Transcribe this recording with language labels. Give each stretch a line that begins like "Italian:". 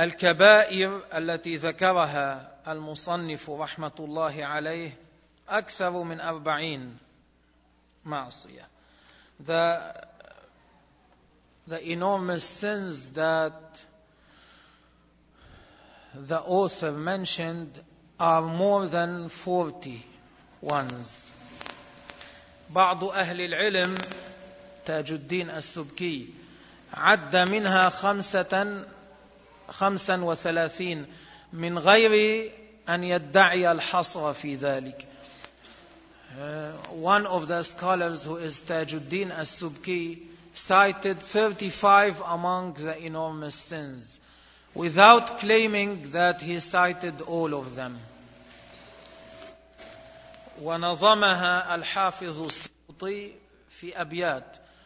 Arabic: الكبائر التي ذكرها المصنف رحمة الله عليه أكثر من 40 معصية.
English: The enormous sins that the author mentioned are more than 40 ones.
Arabic: بعض أهل العلم تاج الدين السبكي عد منها 35 من غير أن يدعي الحصر في ذلك.
English: One of the scholars who is تاج الدين السبكي cited 35 among the enormous sins without claiming that he cited all of them.
Arabic: ونظمها الحافظ السيوطي في أبيات.